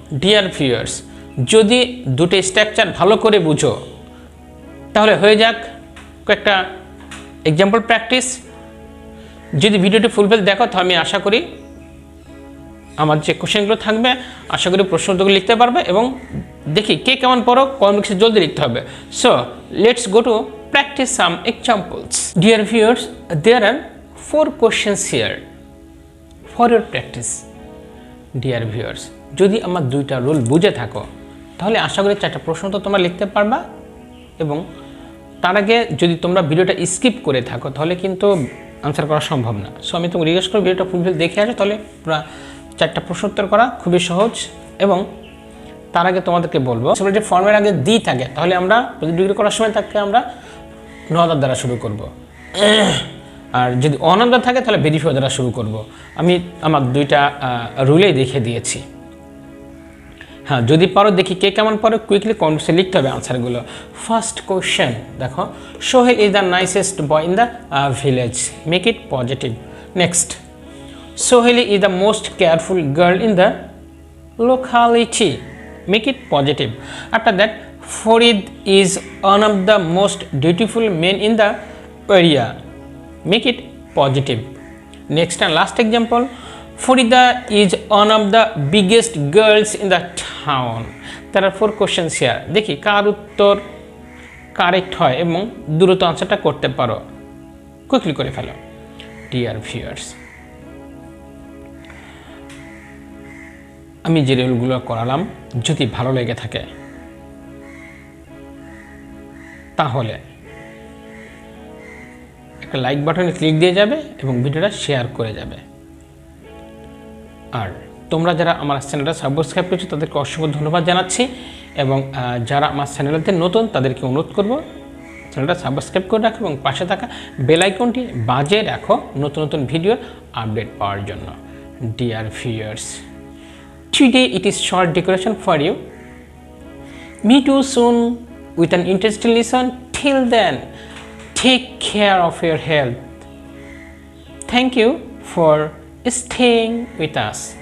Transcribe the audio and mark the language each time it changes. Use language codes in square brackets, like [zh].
[bn] Dear viewers, যদি দুটো structure ভালো করে বুঝো তাহলে হয়ে যাক কয়েকটা এক্সাম্পল প্র্যাকটিস। যদি ভিডিওটি ফুলফিল দেখো, তো আমি আশা করি আমার যে কোশ্চেনগুলো থাকবে, আশা করি প্রশ্ন উত্তরগুলো লিখতে পারবে এবং দেখি কে কেমন পড়ো, কমেন্ট বক্সে জলদি লিখতে হবে। [en] So let's go to practice some examples. Dear viewers, there are 4 questions here for your practice. Dear viewers, [bn] যদি আমার দুইটা রুল বুঝে থাকো, তাহলে আশা করি 4টা প্রশ্ন তো তোমরা লিখতে পারবা এবং তার আগে যদি তোমরা ভিডিওটা স্কিপ করে থাকো, তাহলে কিন্তু আনসার করা সম্ভব না। সো আমি তোমাকে রিকোয়েস্ট করব ভিডিওটা ফুলফিল দেখে আসো, তাহলে পুরো 4টা প্রশ্ন উত্তর করা খুবই সহজ। এবং তার আগে তোমাদেরকে বলবো, সুপারলেটিভ ফর্মের আগে দি থাকে, তাহলে আমরা পজিটিভ ডিগ্রি করার সময় তাকে আমরা নদার দ্বারা শুরু করব, আর যদি অনাদার থাকে তাহলে ভেরি ফিউ দ্বারা শুরু করব। আমি আমার দুইটা রুলেই দেখে দিয়েছি। হ্যাঁ, যদি পারো দেখি কে কেমন পারো, কুইকলি কমেন্টসে লিখতে হবে আনসারগুলো। [en] First question দেখো, Sohel is the nicest boy in the village, make it positive. Next, Sohel is the most careful girl in the locality, make it positive. After that, Farid is one of the most dutiful men in the area, make it positive. Next and last example, Farida is one of the biggest girls in the town. There are 4 questions here. [bn] দেখি কার উত্তর correct হয় এবং দ্রুত আনসারটা করতে পারো, quickly করে ফেলো। Dear viewers, আমি যে রুলগুলো করালাম যদি ভালো লেগে থাকে, তাহলে একটা লাইক বাটনে ক্লিক দিয়ে যাবে এবং ভিডিওটা শেয়ার করে যাবে। আর তোমরা যারা আমার চ্যানেলটা সাবস্ক্রাইব করেছো তাদেরকে অসংখ্য ধন্যবাদ জানাচ্ছি এবং যারা আমার চ্যানেলতে নতুন তাদেরকে অনুরোধ করব চ্যানেলটা সাবস্ক্রাইব করে রাখো এবং পাশে থাকা বেল আইকনটি বাজিয়ে রাখো নতুন নতুন ভিডিওর আপডেট পাওয়ার জন্য। [en] Dear viewers, today it is short decoration for you. Meet you soon with an interesting lesson. Till then, take care of your health. Thank you for staying with us.